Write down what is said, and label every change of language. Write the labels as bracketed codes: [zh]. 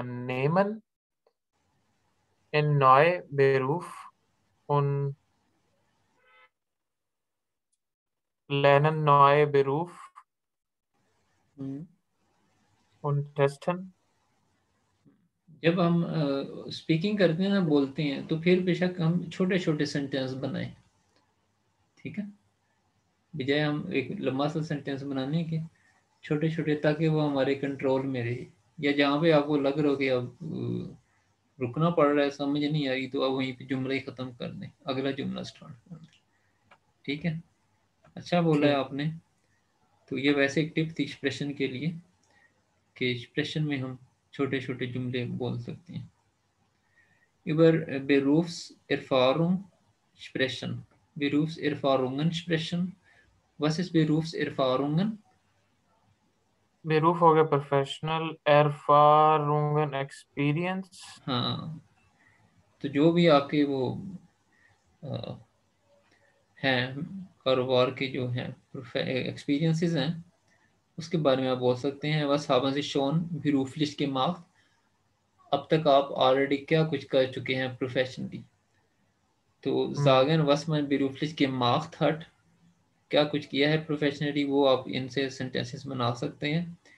[de] nehmen in neuen Beruf und lernen neue Beruf und testen. [hi] जब हम speaking करते हैं ना, बोलते हैं, तो फिर बेशक हम छोटे छोटे सेंटेंस बनाएं, ठीक है, बजाय हम एक लंबा सा सेंटेंस बनाने के छोटे छोटे, ताकि वो हमारे कंट्रोल में रहे। या जहाँ पे आपको लग रहा हो कि अब रुकना पड़ रहा है, समझ नहीं आ रही, तो आप वहीं पे जुमला ही ख़त्म कर दें, अगला जुमला स्टार्ट कर दें, ठीक है। अच्छा बोला है ठीक। आपने। तो ये वैसे एक टिप थी एक्सप्रेशन के लिए, कि एक्सप्रेशन में हम छोटे छोटे जुमले बोल सकते हैं। [de] Über Berufserfahrung sprechen. Berufserfahrungen sprechen. Was ist Berufserfahrungen? [hi] Beruf हो गया प्रोफेशनल erfahrungen एक्सपीरियंस। हाँ, तो जो भी आपके वो अ, हैं, कारोबार के जो हैं एक्सपीरियंसेस हैं, उसके बारे में आप बोल सकते हैं। [de] Was haben Sie schon beruflich gemacht? [hi] अब तक आप ऑलरेडी क्या कुछ कर चुके हैं प्रोफेशनली। तो [de] sagen, was man beruflich gemacht hat, [hi] क्या कुछ किया है प्रोफेशनली, वो आप इनसे सेंटेंसेस बना सकते हैं।